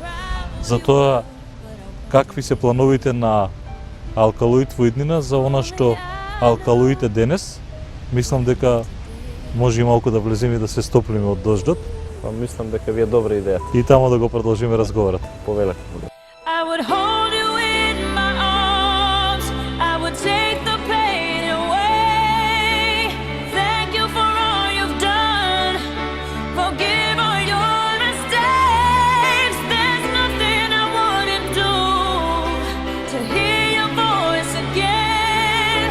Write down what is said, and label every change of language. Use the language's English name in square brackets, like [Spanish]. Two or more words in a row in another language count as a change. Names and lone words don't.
[Macedonian] Затоа, какви се плановите на Алкалоид во иднина за она што Алкалоид е денес? Мислам дека може и малку да влеземе и да се стоплиме од дождот. Па мислам дека ви е добра идеја. И тамо да го продолжиме разговорот. Повелете. [English] I would hold you in my arms. I would take the pain away. Thank you for all you've done. Forgive all your mistakes. There's nothing I wouldn't do to hear your voice again.